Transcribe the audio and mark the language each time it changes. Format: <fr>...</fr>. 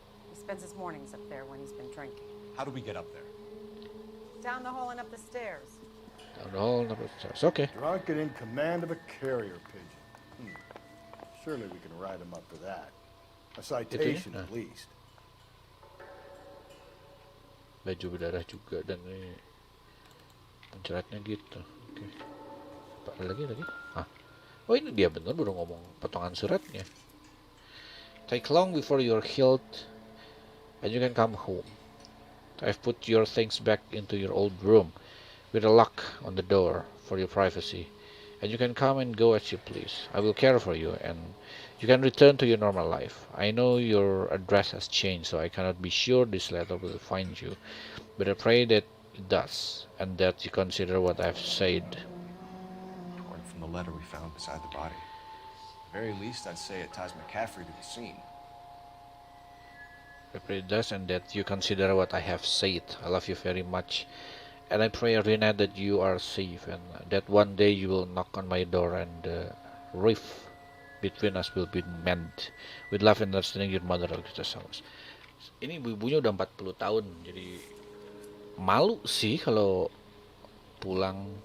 <en>He spends his mornings up there when he's been drinking. How do we get up there? Down the hall and up the stairs. Down the hall and up the stairs. Okay. Drunk and in command of a carrier pigeon. Surely we can write him up for that. A citation, at least.</en> <id>Baju berdarah juga dan ini penceratnya gitu. Oke. Apa lagi? Oh ini dia bener baru ngomong potongan suratnya.</id> <en>Take long before you're healed and you can come home. I've put your things back into your old room with a lock on the door for your privacy. And you can come and go as you please. I will care for you and you can return to your normal life. I know your address has changed, so I cannot be sure this letter will find you. But I pray that it does, and that you consider what I've said. According from the letter we found beside the body. At the very least, I'd say it ties McCaffrey to the scene. I pray it does, and that you consider what I have said. I love you very much. And I pray, Rina, that you are safe, and that one day you will knock on my door, and the rift between us will be mended. With love and understanding, your mother, Alexis Summers.</en> <id>Ini ibu-ibunya udah 40 tahun, jadi malu sih kalau pulang.</id>